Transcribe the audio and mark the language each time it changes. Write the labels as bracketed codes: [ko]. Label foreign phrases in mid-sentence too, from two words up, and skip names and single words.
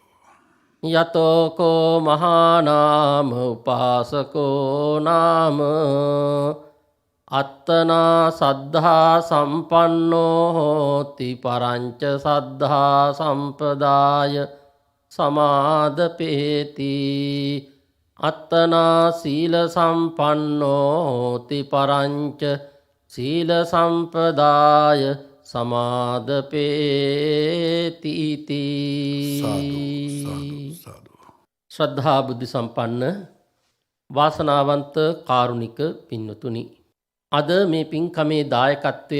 [pi] යතෝකෝ මහානාම උපාසකෝ නාම අත්තනා සද්ධා සම්පන්නෝ හෝති පරංච සද්ධා සම්පදාය සමාදපේති. අත්තනා සීල සම්පන්නෝ හෝති පරංච සීල සම්පදාය සමාදපේති. සාදු. [si] ශ්‍රද්ධා බුද්ධ සම්පන්න වාසනාවන්ත කාරුණික පින්වතුනි, අද මේ පින්කමේ දායකත්වය